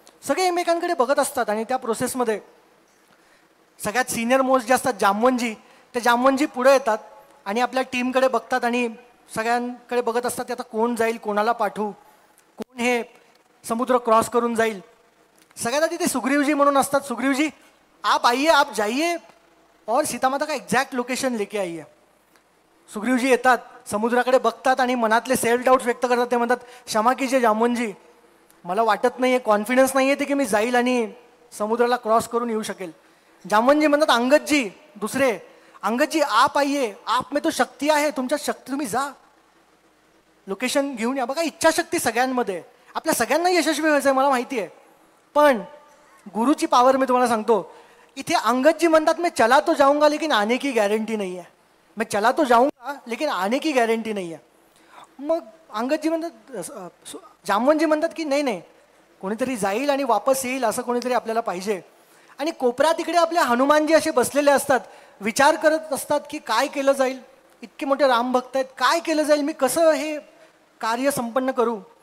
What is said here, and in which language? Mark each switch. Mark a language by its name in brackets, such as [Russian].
[Marathi] सगळे एकमेकांकडे बघत असतात. आणि त्या प्रोसेसमध्ये सगळ्यात सिनियर मोस्ट जे असतात जामवंजी, ते जामवंजी पुढे येतात आणि आपल्या टीमकडे बघतात आणि सगळ्यांकडे बघत असतात की आता कोण जाईल, कोणाला पाठवू, कोण हे समुद्र क्रॉस करून जाईल. सगळ्यात आधी ते सुग्रीवजी म्हणून असतात. [Hindi] सुग्रीवजी आप आइए, आप जाइए और सीता माता का एग्जैक्ट लोकेशन लेके आइए. [Marathi] सुग्रीवजी येतात समुद्राकडे बघतात आणि मनातले सेल्फ डाऊट्स व्यक्त करतात. ते म्हणतात, [Hindi] क्षमा कीजिए जामोनजी, [Marathi] मला वाटत नाही आहे, कॉन्फिडन्स नाही आहे ते की मी जाईल आणि समुद्राला क्रॉस करून येऊ शकेल. जामोनजी म्हणतात, अंगदजी, दुसरे, [Hindi] अंगदजी आप आइए, आप में तो शक्ती [Marathi] आहे, तुमच्या शक्ती, तुम्ही जा, लोकेशन घेऊन या. बघा, इच्छाशक्ती सगळ्यांमध्ये, आपल्या सगळ्यांना यशस्वी व्हायचं आहे मला माहिती आहे, पण गुरुची पावर मी तुम्हाला सांगतो. [Hindi] इथे अंगदजी म्हणतात, मैं चला तो जाऊंगा लेकिन आने की गॅरंटी नहीं है, मैं चला तो जाऊंगा लेकिन आने की गॅरंटी नहीं है. [Marathi] मग अंगदजी म्हणतात, जामवंतजी म्हणतात की नाही नाही, कोणीतरी जाईल आणि वापस येईल असं कोणीतरी आपल्याला पाहिजे. आणि कोपऱ्यात इकडे आपले हनुमानजी असे बसलेले असतात, विचार करत असतात की काय केलं जाईल, इतके मोठे रामभक्त आहेत, काय केलं जाईल, मी कसं हे कार्य संपन्न करू.